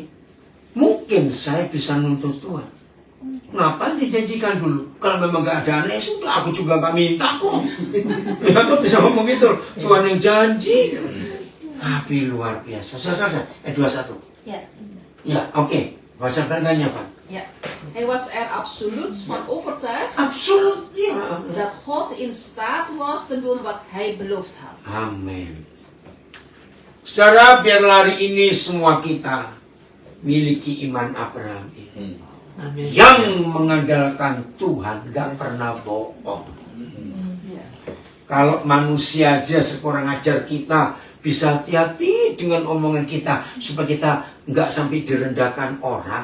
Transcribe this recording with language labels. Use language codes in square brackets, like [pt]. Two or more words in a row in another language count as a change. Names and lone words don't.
[id] Mungkin saya bisa nuntut Tuhan. Kenapa dijanjikan dulu? Kalau memang gak ada aneh, sudah aku juga gak minta kok. Ya tuh bisa ngomong gitu. Tuhan yang janji. Tapi luar biasa. Selesai. 21. Ja. Ya, oke. Bahasa Belandanya, Pak. Ja. [nl] Hij was er absoluut van overtuigd [id] Absoluut, ya. [nl] dat God in staat was te doen wat hij beloofd had. [id] Amin. Saudara, biar hari ini semua kita miliki iman Abraham ini. Amin. Yang mengandalkan Tuhan gak pernah bohong. Kalau manusia aja sekurang ajar kita bisa hati-hati dengan omongan kita supaya kita nggak sampai direndahkan orang.